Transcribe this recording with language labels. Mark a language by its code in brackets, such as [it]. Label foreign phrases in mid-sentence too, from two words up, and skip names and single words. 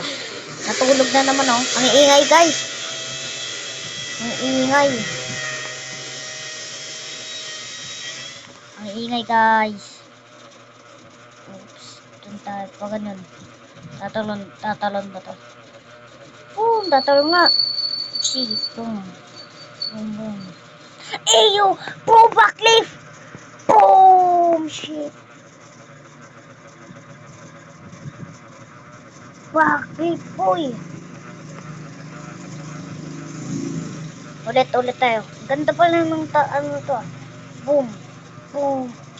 [tl] Natulog na naman oh. Ang iingay guys. Ang iingay. Ang iingay guys. Oops. Doon tayo. Pag ganun. Tatalon ba to? Boom! Tatalon nga. Shit. Boom. Boom, boom. Eyo! Pro backleaf! Boom! Shit. Bakit, boy? Ulit tayo. Ganda pala ng ano to. Boom. Boom.